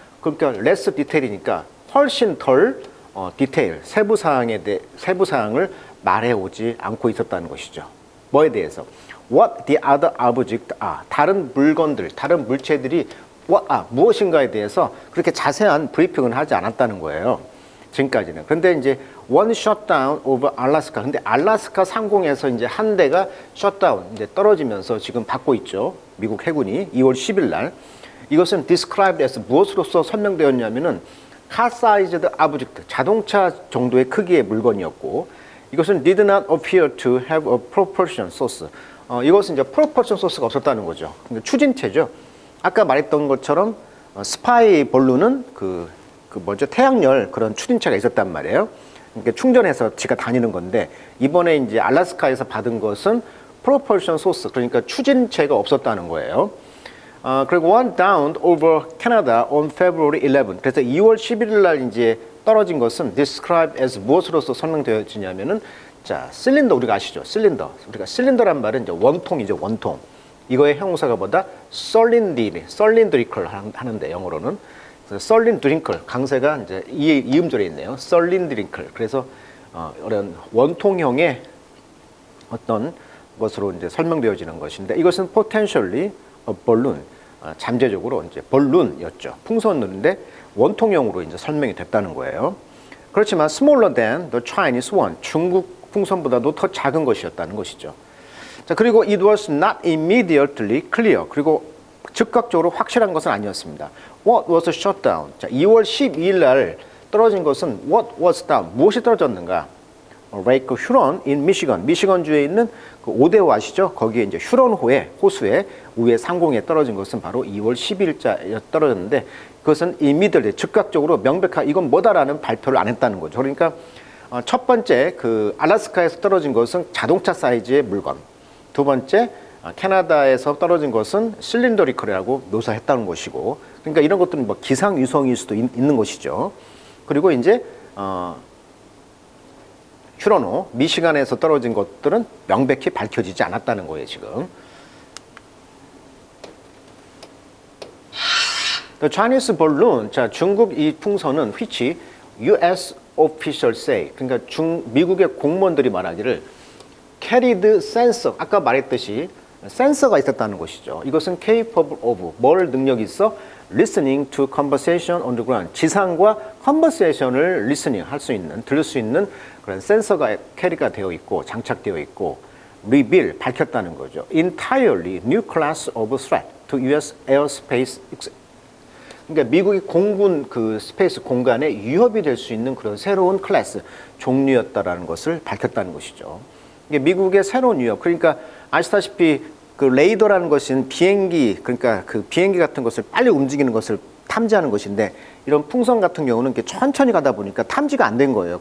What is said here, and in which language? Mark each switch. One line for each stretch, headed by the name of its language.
Korean: 그러니까 less detail이니까 훨씬 덜 디테일 세부 사항을 말해 오지 않고 있었다는 것이죠. 뭐에 대해서?
English: What the other objects are.
Korean: 다른 물건들, 다른 물체들이 무엇인가에 대해서 그렇게 자세한 브리핑은 하지 않았다는 거예요. 지금까지는. 그런데 이제
English: one shutdown over Alaska.
Korean: 근데 알래스카 상공에서 이제 한 대가 shutdown, 이제 떨어지면서 지금 받고 있죠. 미국 해군이 2월 10일 날.
English: 이것은 described as
Korean: 무엇으로서 설명되었냐면은 car-sized object, 자동차 정도의 크기의 물건이었고 이것은
English: did not appear to have a propulsion source.
Korean: 이것은 이제 propulsion source가 없었다는 거죠. 그러니까 추진체죠. 아까 말했던 것처럼 스파이 볼룬은 태양열 그런 추진체가 있었단 말이에요. 그러니까 충전해서 지가 다니는 건데 이번에 이제 알래스카에서 받은 것은 propulsion source 그러니까 추진체가 없었다는 거예요.
English: 그리고 one downed over Canada on February 11.
Korean: 그래서 2월 11일 날 이제 떨어진 것은 described as 무엇으로서 설명되어지냐면은 자 실린더 우리가 아시죠? 우리가 실린더란 말은 이제 원통이죠. 원통. 이거의 형용사가 뭐다? cylindrical 하는데 영어로는 cylindrical 강세가 이제 이음절에 있네요.
English: cylindrical.
Korean: 그래서 이런 원통형의 어떤 것으로 이제 설명되어지는 것인데 이것은
English: potentially a balloon
Korean: 잠재적으로 이제 balloon이었죠. 풍선인데 원통형으로 이제 설명이 됐다는 거예요. 그렇지만
English: smaller than the Chinese one
Korean: 중국 풍선보다도 더 작은 것이었다는 것이죠.
English: 자, 그리고 it was not immediately clear.
Korean: 그리고 즉각적으로 확실한 것은 아니었습니다.
English: What was shut down?
Korean: 자, 2월 12일 날 떨어진 것은
English: what was down?
Korean: 무엇이 떨어졌는가?
English: Lake Huron in Michigan.
Korean: 미시건주에 있는 그 오데오 아시죠? 거기에 이제 호수에 위에 상공에 떨어진 것은 바로 2월 10일자에 떨어졌는데 그것은 immediately 즉각적으로 명백한 이건 뭐다라는 발표를 안 했다는 거죠. 그러니까 첫 번째 그 알래스카에서 떨어진 것은 자동차 사이즈의 물건. 두 번째 캐나다에서 떨어진 것은 실린더리컬이라고 묘사했다는 것이고 그러니까 이런 것들은 뭐 기상 위성일 수도 있는 것이죠. 그리고 이제 휴로노 미시간에서 떨어진 것들은 명백히 밝혀지지 않았다는 거예요. 지금.
English: The Chinese balloon,
Korean: 자 중국 이 풍선은
English: which U.S. officials say,
Korean: 그러니까 미국의 공무원들이 말하기를
English: carried sensor,
Korean: 아까 말했듯이 센서가 있었다는 것이죠. 이것은 capable of, 뭘 능력이 있어?
English: Listening to conversation on the ground,
Korean: 지상과 conversation을 listening 할 수 있는, 들을 수 있는 그런 센서가 캐리가 되어 있고 장착되어 있고 reveal, 밝혔다는 거죠.
English: Entirely new class of threat to U.S. airspace.
Korean: 그러니까 미국의 공군 그 스페이스 공간에 위협이 될 수 있는 그런 새로운 클래스, 종류였다라는 것을 밝혔다는 것이죠. 이게 미국의 새로운 위협, 그러니까 아시다시피 그 레이더라는 것은 비행기, 그러니까 그 비행기 같은 것을 빨리 움직이는 것을 탐지하는 것인데 이런 풍선 같은 경우는 이렇게 천천히 가다 보니까 탐지가 안 된 거예요.